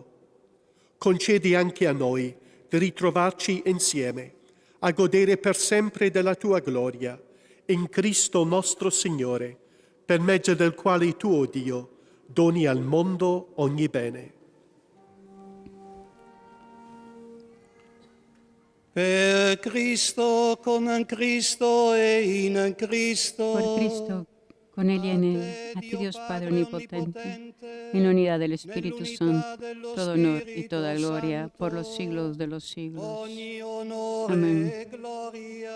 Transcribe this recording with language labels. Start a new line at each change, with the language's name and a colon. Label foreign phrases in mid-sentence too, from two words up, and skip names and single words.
Italian: Concedi anche a noi di ritrovarci insieme, a godere per sempre della tua gloria, in Cristo nostro Signore, per mezzo del quale tu, o Dio, doni al mondo ogni bene. Per Cristo, con Cristo e in Cristo.
Spanish: Por Cristo, con Él y en Él, a ti Dios Padre Omnipotente, en la unidad del Espíritu Santo, todo honor y toda gloria por los siglos de los siglos.
Italian: Ogni onore
Spanish: Amén.